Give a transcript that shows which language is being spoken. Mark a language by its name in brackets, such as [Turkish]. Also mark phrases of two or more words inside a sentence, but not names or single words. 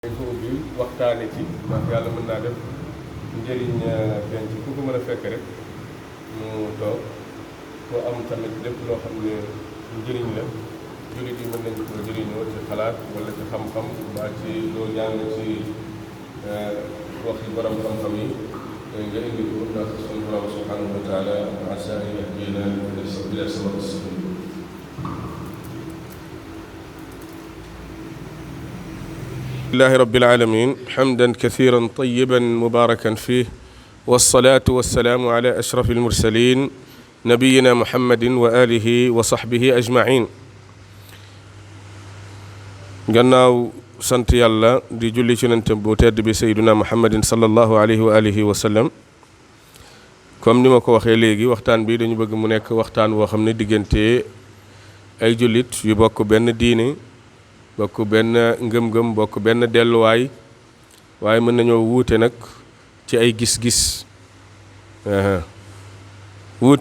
[Wolof] dañ ko ubbi waxtaane ci ndax yàlla mën naa def njëriñ feeñ ci ku ko mën a fekk rek mu toog ku am tamit lépp loo xam ne njëriñ la jullit yi mën nañ ko jëriñoo ci xalaat wala ci xam-xam mbaa ci loo jàng ci waxi borom xam-xam yi nga indi ko ndax suñu borom [Arabic] سبحانه وتعالى عسى أن يهدينا إلى سواء السبيل. لله رب العالمين حمدا كثيرا طيبا مباركا فيه والصلاة والسلام على أشرف المرسلين نبينا محمد وآله وصحبه أجمعين. [Wolof] gannaaw sant yàlla di julli ci Yonent bu tedd bi [Arabic] سيدنا محمد صلى الله عليه وآله وسلم. [Wolof] comme ni ma ko waxee léegi waxtaan bi dañu bëgg mu nekk waxtaan woo xam ne diggante ay jullit yu bokk benn diine bokk benn ngëm-ngëm bokk benn delluwaay waaye mën nañoo wuute nag ci ay gis-gis wuute